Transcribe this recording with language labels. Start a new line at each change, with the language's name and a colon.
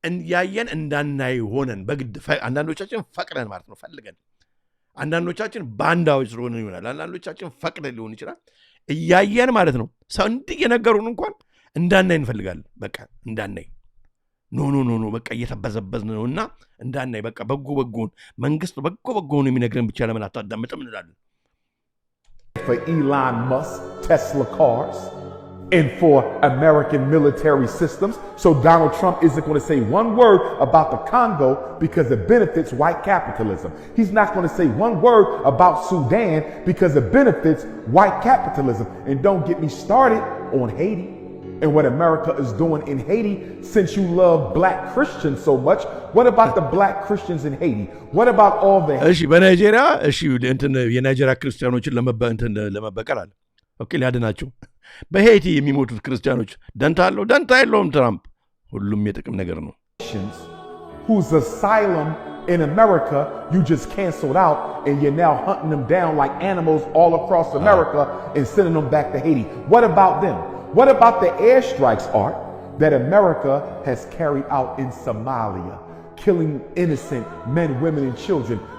Amharic: ያየን እንዳናይ ሆነን በግድ አንዳንዶቻችን ፈቅደን ማለት ነው ፈልገን፣ አንዳንዶቻችን ባንዳዎች ስለሆነ ይሆናል፣ አንዳንዶቻችን ፈቅደን ሊሆን ይችላል። እያየን ማለት ነው ሰው እንዲህ የነገሩን እንኳን እንዳናይ እንፈልጋለን። በቃ እንዳናይ ኖ በቃ እየተበዘበዝን ነውና እንዳናይ በቃ በጎውን መንግስት በጎውን የሚነግረን ብቻ ለምን አታዳምጥም እንላለን።
English: For Elon Musk Tesla cars and for American military systems. So Donald Trump isn't going to say one word about the Congo because it benefits white capitalism. He's not going to say one word about Sudan because it benefits white capitalism. And don't get me started on Haiti and what America is doing in Haiti. Since you love black Christians so much, what about the black Christians in Haiti? What about all the...
Amharic: በናይጄሪያ የናይጄሪያ ክርስቲያኖችን ለመበቀል አለ ኦኬ ሊያድናቸው በሄይቲ የሚሞቱት ክርስቲያኖች ደንታ አለው? ደንታ የለውም። ትራምፕ ሁሉም የጥቅም ነገር ነው።
English: Whose asylum in America you just canceled out and you're now hunting them down like animals all across America and sending them back to Haiti. What about them? What about the airstrikes, Art, that America has carried out in Somalia, killing innocent men, women, and children?